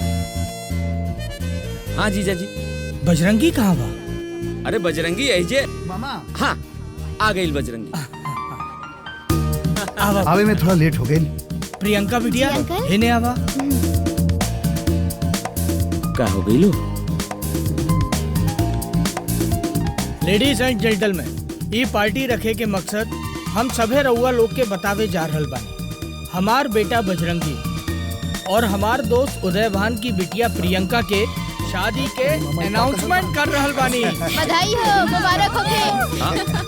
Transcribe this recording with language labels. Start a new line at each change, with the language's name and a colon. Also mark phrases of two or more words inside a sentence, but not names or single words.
Bhojpuri: हाँ जीजा जी। बजरंगी कहाँ बा? अरे बजरंगी ऐजे मामा। हाँ, आ गई बजरंगी। आवा आवे में थोड़ा लेट हो गई। प्रियंका बिटिया इन्हें आवा। का हो गई लो?
English: Ladies and gentlemen,
Bhojpuri: ये पार्टी रखे के मकसद हम सभे रउआ लोग के बतावे जा रहल बानी। हमार बेटा बजरंगी और हमार दोस्त उदयभान की बिटिया प्रियंका के शादी के अनाउंसमेंट कर रहल बानी। बधाई हो, मुबारक हो।